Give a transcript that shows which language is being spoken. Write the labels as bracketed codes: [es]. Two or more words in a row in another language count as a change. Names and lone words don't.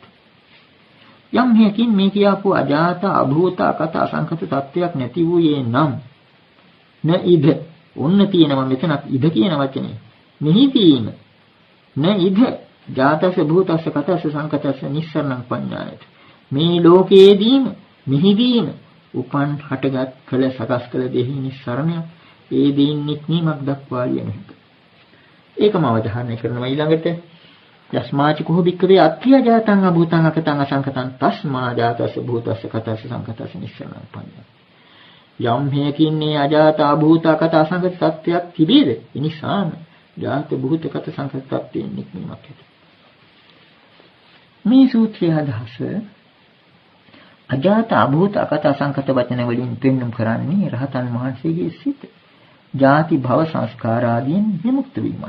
[si] යම් හේකින් මේ කියාපු [pi] අජාත අභූත අකත අසංඛත [si] තත්ත්වයක් නැති වූයේ නම් [pi] න ඉද [si] ඔන්න තියෙනවා මෙතනත් ඉද කියන වචනේ මෙහිදීම [pi] න ඉද ජාතස්ස භූතස්ස කතස්ස සංඛතස්ස නිස්සරණං පඤ්ඤායත. [si] මේ ලෝකයේදීම මෙහිදීම උපන් හටගත් කළ සකස් කළ දෙහි නිස්සරණය ඒ දෙයින් නික්මීමක් දක්වා යන එක. ඒකම අවධාරණය කරනවා. [pi] ඊළඟට යස්මාච කෝ භික්කවේ අත්ථිය ජාතං අභූතං අකතං අසංකතං තස්මා ජාතස්ස භූතස්ස කතස්ස සංකතස්ස නිස්සරණං පඤ්ඤා. [si] යම් හේකින් මේ [pi] අජාත අභූත අකත අසංකත [si] සත්‍යයක් තිබේද? එනිසාම [pi] ජාත භූත කත සංකත [si] සත්‍යයෙන් නික්මීමක් ඇති. මේ සූත්‍රයේ අදහස [pi] අජාත අභූත අකත අසංකත [si] වචන වලින් පෙන්වුම් කරන්නේ රහතන් වහන්සේගේ සිත ජාති භව සංස්කාර ආදීන් විමුක්ත වීමයි.